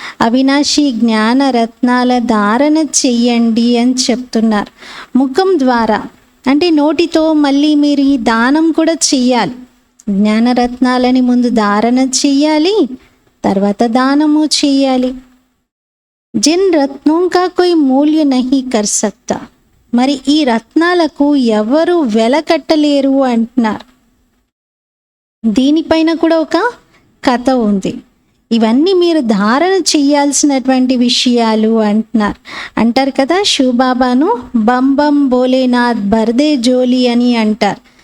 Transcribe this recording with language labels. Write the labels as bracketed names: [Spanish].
[Telugu] అవినాశి జ్ఞానరత్నాల ధారణ చెయ్యండి అని చెప్తున్నారు. ముఖం ద్వారా అంటే నోటితో మళ్ళీ మీరు ఈ దానం కూడా చెయ్యాలి. జ్ఞానరత్నాలని ముందు ధారణ చెయ్యాలి, తర్వాత దానము చెయ్యాలి. [Hindi] జిన్ రత్నోं का कोई मूल्य नहीं कर सकता. [Telugu] మరి ఈ రత్నాలకు ఎవరు వెలకట్టలేరు అంటున్నారు. దీనిపైన కూడా ఒక కథ ఉంది. ఇవన్నీ మీరు ధారణ చెయ్యాల్సినటువంటి విషయాలు అంటున్నారు. అంటారు కదా, శివబాబాను బం బం భోలేనాథ్ బర్దే జోలి అని అంటారు.